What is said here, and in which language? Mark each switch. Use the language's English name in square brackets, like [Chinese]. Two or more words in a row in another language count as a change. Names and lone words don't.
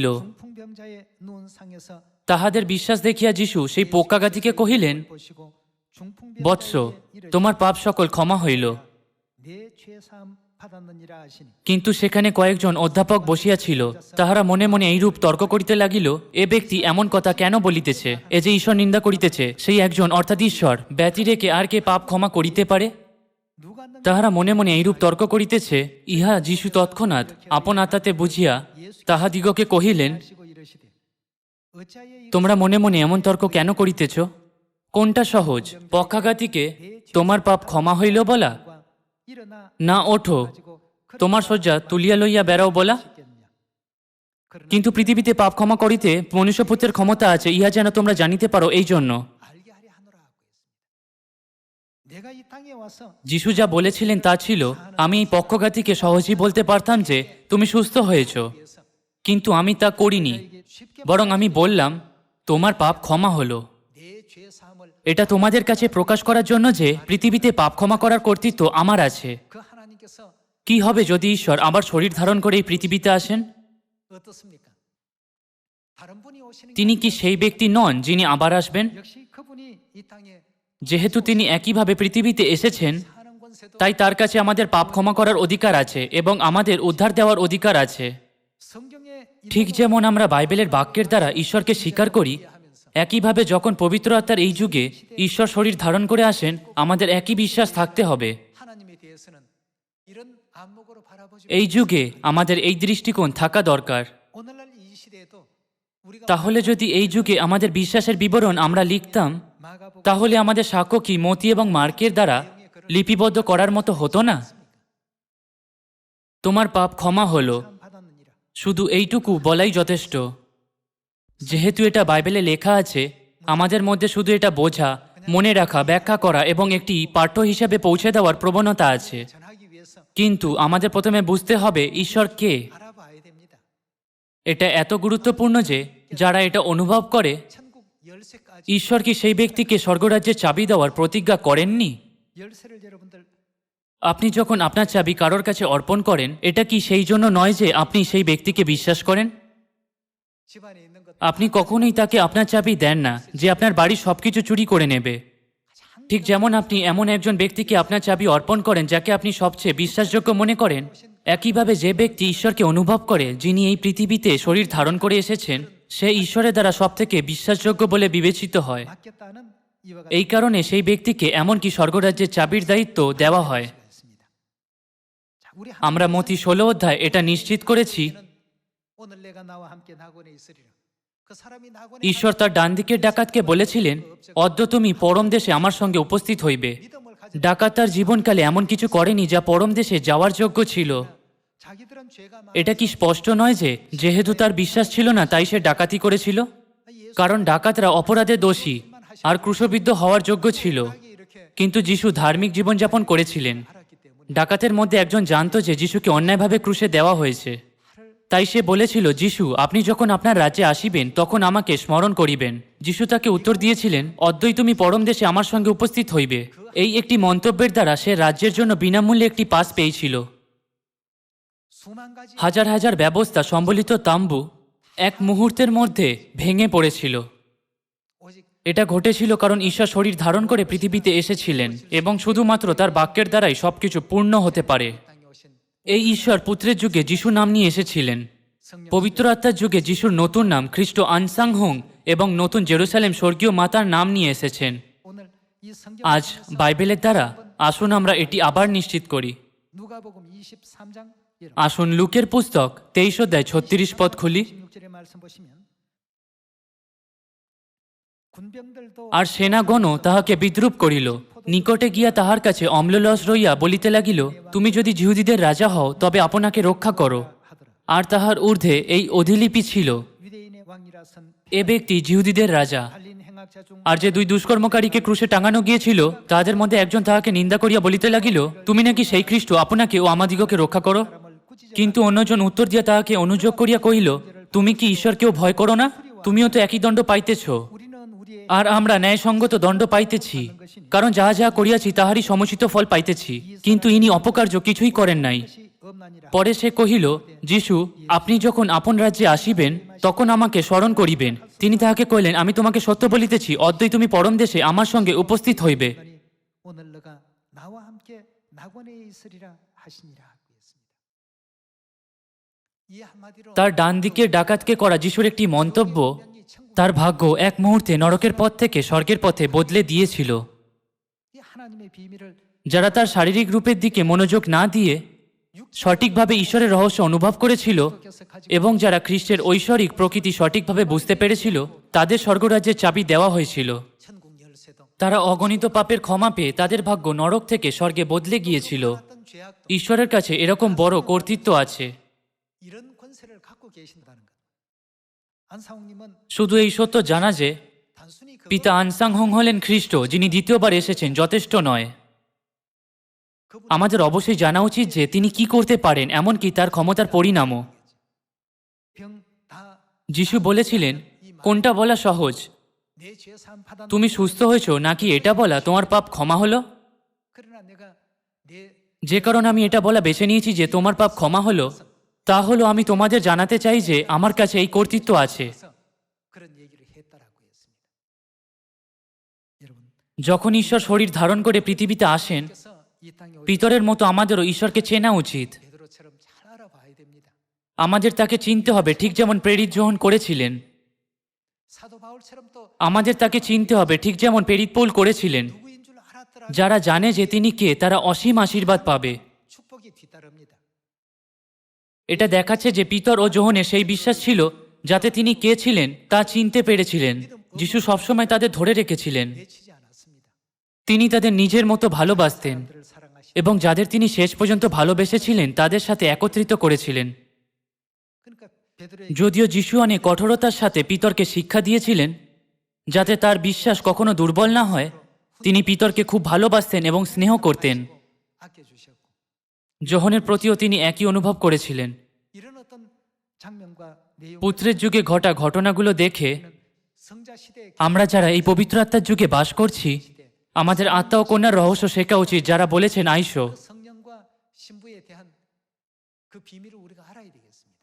[Korean] 풍병자의 누운 상에서 [Bangla] তাহাদের বিশ্বাস দেখিয়া যিশু সেই পক্ষাঘাতীকে কহিলেন, [Korean] 보시고 [Bangla] বৎস, [Korean] 중풍병자에게 [Bangla] তোমার পাপ সকল ক্ষমা হইল। [Korean] 내 죄사함 받았느니라 하시니 [Bangla] কিন্তু সেখানে কয়েকজন অধ্যাপক বসিয়া ছিল, তাহারা মনে মনে এইরূপ তর্ক করিতে লাগিল, এ ব্যক্তি এমন কথা কেন বলিতেছে? এ যে ঈশ্বর নিন্দা করিতেছে, সেই একজন অর্থাৎ ঈশ্বর ব্যতি রেখে আর কে পাপ ক্ষমা করিতে পারে? [Korean] 누가 는 [Bangla] তাহারা মনে মনে এইরূপ তর্ক করিতেছে। ইহা যিশু তৎক্ষণাৎ আপন আত্মাতে বুঝিয়া তাহাদিগকে কহিলেন, [Korean] 하시고 이르시되 어찌하여 이 [Bangla] তোমরা মনে মনে এমন তর্ক কেন করিতেছ? কোনটা সহজ, পক্ষাঘাতীকে তোমার পাপ ক্ষমা হইল বলা, [Korean] 과 일어나 [Bangla] না ওঠো [Korean] 가지고 [Bangla] তোমার শয্যা তুলিয়া লইয়া বেড়াও বলা? [Korean] 그러시겠느냐? 그러나 [Bangla] কিন্তু পৃথিবীতে পাপ ক্ষমা করিতে মনুষ্যপুত্রের ক্ষমতা আছে, ইহা যেন তোমরা জানিতে পারো এই জন্য। [Korean] 알게 하려 하노라 하고 있습니다. 내가 이 땅에 와서 [Bangla] যিশু যা বলেছিলেন তা ছিল, আমি এই পক্ষঘাতীকে সহজেই বলতে পারতাম যে তুমি সুস্থ হয়েছ, [Korean] 위해서 [Bangla] কিন্তু আমি তা করিনি। [Korean] 이게 쉽게 [Bangla] বরং আমি বললাম তোমার পাপ ক্ষমা হলো। [Korean] 내 죄 사함을 [Bangla] এটা তোমাদের কাছে প্রকাশ করার জন্য যে পৃথিবীতে পাপ ক্ষমা করার কর্তৃত্ব আমার আছে। [Korean] 그 하나님께서 [Bangla] কি হবে যদি ঈশ্বর আবার শরীর ধারণ করে এই পৃথিবীতে আসেন? [Korean] 어떻습니까? 다른 분이 오시는 게 [Bangla] তিনি কি [Korean] 아니라 [Bangla] সেই ব্যক্তি নন যিনি আবার আসবেন? [Korean] 역시 그분이 이 땅에 [Bangla] যেহেতু তিনি একইভাবে পৃথিবীতে এসেছেন, [Korean] 사는 권세도 [Bangla] তাই তার কাছে আমাদের পাপ ক্ষমা করার অধিকার আছে এবং আমাদের উদ্ধার দেওয়ার অধিকার আছে। [Korean] 성경에 [Bangla] ঠিক যেমন আমরা বাইবেলের বাক্যের দ্বারা ঈশ্বরকে স্বীকার করি, একইভাবে যখন পবিত্র আত্মার এই যুগে ঈশ্বর শরীর ধারণ করে আসেন, আমাদের একই বিশ্বাস থাকতে হবে। [Korean] 하나님에 대해서는 이런 안목으로 바라보지 [Bangla] এই যুগে আমাদের এই দৃষ্টিকোণ থাকা দরকার। [Korean] 오늘날 이 시대에도 우리가 [Bangla] তাহলে যদি এই যুগে আমাদের বিশ্বাসের বিবরণ আমরা লিখতাম, [Korean] 마가복음 [Bangla] তাহলে আমাদের সাক্ষ্য কি মতি এবং মার্কের দ্বারা লিপিবদ্ধ করার মতো হতো না? তোমার পাপ ক্ষমা হলো, [Korean] 받았느니라. [Bangla] শুধু এইটুকু বলাই যথেষ্ট। যেহেতু এটা বাইবেলে লেখা আছে, আমাদের মধ্যে শুধু এটা বোঝা, মনে রাখা, ব্যাখ্যা করা এবং একটি পাঠ্য হিসাবে পৌঁছে দেওয়ার প্রবণতা আছে। [Korean] 전하기 위해서 [Bangla] কিন্তু আমাদের প্রথমে বুঝতে হবে ঈশ্বর কে। [Korean] 알아봐야 됩니다. [Bangla] এটা এত গুরুত্বপূর্ণ যে যারা এটা অনুভব করে, [Korean] 천국 열쇠까지 [Bangla] ঈশ্বর কি সেই ব্যক্তিকে স্বর্গরাজ্যের চাবি দেওয়ার প্রতিজ্ঞা করেননি? [Korean] 열쇠를 여러분들 [Bangla] আপনি যখন আপনার চাবি কারোর কাছে অর্পণ করেন, এটা কি সেই জন্য নয় যে আপনি সেই ব্যক্তিকে বিশ্বাস করেন? [Korean] 집안에 있는 것 [Bangla] আপনি কখনোই তাকে আপনার চাবি দেন না যে আপনার বাড়ির সবকিছু চুরি করে নেবে। ঠিক যেমন আপনি এমন একজন ব্যক্তিকে আপনার চাবি অর্পণ করেন যাকে আপনি সবচেয়ে বিশ্বাসযোগ্য মনে করেন, একইভাবে যে ব্যক্তি ঈশ্বরকে অনুভব করে, যিনি এই পৃথিবীতে শরীর ধারণ করে এসেছেন, সে ঈশ্বরের দ্বারা সবথেকে বিশ্বাসযোগ্য বলে বিবেচিত হয়। [Korean] 맡겼다는 이와 [Bangla] এই কারণে সেই ব্যক্তিকে এমনকি স্বর্গরাজ্যের চাবির দায়িত্ব দেওয়া হয়। [Korean] 있습니다. 자, 우리 [Bangla] আমরা মতি 16 অধ্যায় এটা নিশ্চিত করেছি, [Korean] 오늘 내가 나와 함께 낙원에 있으리라. 그 사람이 낙원에 [Bangla] ঈশ্বর তার ডান দিকের ডাকাতকে বলেছিলেন, অদ্য তুমি পরম দেশে আমার সঙ্গে উপস্থিত হইবে। [Korean] 믿음을 가져 [Bangla] ডাকাত তার জীবনকালে এমন কিছু করেনি যা পরম দেশে যাওয়ার যোগ্য ছিল। [Korean] 자기들은 죄가 [Bangla] এটা কি স্পষ্ট নয় যে যেহেতু তার বিশ্বাস ছিল না তাই সে ডাকাতি করেছিল? কারণ ডাকাতরা অপরাধে দোষী আর ক্রুশবিদ্ধ হওয়ার যোগ্য ছিল, [Korean] 이렇게 [Bangla] কিন্তু যিশু ধার্মিক জীবনযাপন করেছিলেন। [Korean] 알았기 때문에 [Bangla] ডাকাতের মধ্যে একজন জানতো যে যিশুকে অন্যায়ভাবে ক্রুশে দেওয়া হয়েছে, তাই সে বলেছিল, যিশু আপনি যখন আপনার রাজ্যে আসিবেন তখন আমাকে স্মরণ করিবেন। যিশু তাকে উত্তর দিয়েছিলেন, অদ্যই তুমি পরম দেশে আমার সঙ্গে উপস্থিত হইবে। এই একটি মন্তব্যের দ্বারা সে রাজ্যের জন্য বিনামূল্যে একটি পাস পেয়েছিল। [Korean] 수만 가지 [Bangla] হাজার হাজার ব্যবস্থা সম্বলিত তাম্বু এক মুহূর্তের মধ্যে ভেঙে পড়েছিল। [Korean] 오직 [Bangla] এটা ঘটেছিল কারণ ঈশ্বর শরীর ধারণ করে পৃথিবীতে এসেছিলেন এবং শুধুমাত্র তার বাক্যের দ্বারাই সবকিছু পূর্ণ হতে পারে। [Korean] 땅에 오신 [Bangla] এই ঈশ্বর পুত্রের যুগে যিশু নাম নিয়ে এসেছিলেন। [Korean] 성령 [Bangla] পবিত্র আত্মার যুগে যিশুর নতুন নাম খ্রিস্ট আনসাংহং এবং নতুন জেরুসালেম স্বর্গীয় মাতার নাম নিয়ে এসেছেন। [Korean] 오늘 이 성경 [Bangla] আজ বাইবেলের দ্বারা আসুন আমরা এটি আবার নিশ্চিত করি। [Korean] 누가복음 23장 [Bangla] আসুন লুকের পুস্তক 23 অধ্যায় 36 পদ খুলি। [Korean] 16절의 말씀 보시면 군병들도 [Bangla] আর সেনাগণও তাহাকে বিদ্রুপ করিল, নিকটে গিয়া তাহার কাছে অম্লরস রইয়া বলিতে লাগিল, তুমি যদি জিহুদীদের রাজা হও তবে আপনাকে রক্ষা করো। [Korean] 하더라. [Bangla] আর তাহার ঊর্ধ্বে এই অধিলিপি ছিল, [Korean] 유대인의 왕이라 선 [Bangla] এ ব্যক্তি জিহুদীদের রাজা। [Korean] 달린 행악자 중 [Bangla] আর যে দুই দুষ্কর্মকারীকে ক্রুশে টাঙানো গিয়েছিল তাদের মধ্যে একজন তাহাকে নিন্দা করিয়া বলিতে লাগিল, তুমি নাকি সেই খ্রিস্ট, আপনাকে ও আমাদিগকে রক্ষা করো। [Korean] 사람을 꾸짖어 [Bangla] কিন্তু অন্যজন উত্তর দিয়া তাহাকে অনুযোগ করিয়া কহিল, তুমি কি ঈশ্বরকেও ভয় করো না? তুমিও তো একই দণ্ড পাইতেছ, [Korean] 우리는 우리의 [Bangla] আর আমরা ন্যায়সঙ্গত দণ্ড পাইতেছি, কারণ যাহা যাহা করিয়াছি তাহারই সমুচিত ফল পাইতেছি। কিন্তু ইনি অপকার্য কিছুই করেন নাই। [Korean] 것이 없나니라. [Bangla] পরে সে কহিল, যিশু আপনি যখন আপন রাজ্যে আসিবেন তখন আমাকে স্মরণ করিবেন। তিনি তাহাকে কহিলেন, আমি তোমাকে সত্য বলিতেছি, অদ্যই তুমি পরম দেশে আমার সঙ্গে উপস্থিত হইবে। [Korean] 하나님, 오늘 너가 나와 함께 낙원에 있으리라 하시니라 하고 있습니다. 이 한마디로 [Bangla] তার ডান দিকের ডাকাতকে করা যিশুর একটি মন্তব্য [Korean] 명이 천국 [Bangla] তার ভাগ্য এক মুহূর্তে নরকের পথ থেকে স্বর্গের পথে বদলে দিয়েছিল। [Korean] 이 하나님의 비밀을 [Bangla] যারা তার শারীরিক রূপের দিকে মনোযোগ না দিয়ে সঠিকভাবে ঈশ্বরের রহস্য অনুভব করেছিল [Korean] 껴서 가지고 [Bangla] এবং যারা খ্রিস্টের ঐশ্বরিক প্রকৃতি সঠিকভাবে বুঝতে পেরেছিল, তাদের স্বর্গরাজ্যের চাবি দেওয়া হয়েছিল। [Korean] 천국 열쇠도 [Bangla] তারা অগণিত পাপের ক্ষমা পেয়ে তাদের ভাগ্য নরক থেকে স্বর্গে বদলে গিয়েছিল। [Korean] 어떤 죄악도 [Bangla] ঈশ্বরের কাছে এরকম বড় কর্তৃত্ব আছে। [Korean] 이런 권세를 갖고 계신다는 것. 안사홍님은 [Bangla] শুধু এই সত্য জানা যে [Korean] 단순히 그 [Bangla] পিতা আনসাংহং হলেন খ্রিস্ট, যিনি দ্বিতীয়বার এসেছেন, যথেষ্ট নয়। আমাদের অবশ্যই জানা উচিত যে তিনি কি করতে পারেন, এমনকি তার ক্ষমতার পরিণামও। [Korean] 병다 [Bangla] যিশু বলেছিলেন, কোনটা বলা সহজ, [Korean] 내 죄사함 받았 [Bangla] তুমি সুস্থ হয়েছো, নাকি এটা বলা তোমার পাপ ক্ষমা হলো? [Korean] 그러나 내가 내 [Bangla] যে কারণে আমি এটা বলা বেছে নিয়েছি যে তোমার পাপ ক্ষমা হলো, তা হলো আমি তোমাদের জানাতে চাই যে আমার কাছে এই কর্তৃত্ব আছে। [Korean] 그래서 그런 얘기를 했다라고 했습니다. 여러분, [Bangla] যখন ঈশ্বর শরীর ধারণ করে পৃথিবীতে আসেন, [Korean] 그래서 이 땅에 오신 [Bangla] পিতরের মতো আমাদেরও ঈশ্বরকে চেনা উচিত। [Korean] 베드로처럼 잘 알아봐야 됩니다. [Bangla] আমাদের তাকে চিনতে হবে, ঠিক যেমন প্রেরিত যোহন করেছিলেন। [Korean] 사도 바울처럼 또 [Bangla] আমাদের তাকে চিনতে হবে, ঠিক যেমন প্রেরিত পৌল করেছিলেন। [Korean] 누구인 줄 알았더라. [Bangla] যারা জানে যে তিনি কে, তারা অসীম আশীর্বাদ পাবে। [Korean] 축복이 뒤따릅니다. [Bangla] এটা দেখাচ্ছে যে পিতর ও যোহনের সেই বিশ্বাস ছিল, যাতে তিনি কে ছিলেন তা চিনতে পেরেছিলেন। যিশু সবসময় তাদের ধরে রেখেছিলেন। [Korean] 내치지 않았습니다. [Bangla] তিনি তাদের নিজের মতো ভালোবাসতেন [Korean] 그들을 사랑하시. [Bangla] এবং যাদের তিনি শেষ পর্যন্ত ভালোবেসেছিলেন তাদের সাথে একত্রিত করেছিলেন। [Korean] 그러니까 베드로의 [Bangla] যদিও যিশু অনেক কঠোরতার সাথে পিতরকে শিক্ষা দিয়েছিলেন যাতে তার বিশ্বাস কখনো দুর্বল না হয়, তিনি পিতরকে খুব ভালোবাসতেন এবং স্নেহ করতেন। [Korean] 아껴주셨고 [Bangla] যোহনের প্রতিও তিনি একই অনুভব করেছিলেন। [Korean] 이런 어떤 장면과 내용을 [Bangla] পুত্রের যুগে ঘটা ঘটনাগুলো দেখে [Korean] 성자 시대에 [Bangla] আমরা যারা এই পবিত্র আত্মার যুগে বাস করছি, আমাদের আত্মা ও কন্যার রহস্য শেখা উচিত, যারা বলেছেন আইসো। [Korean] 그 성령과 신부에 대한 그 비밀을 우리가 알아야 되겠습니다.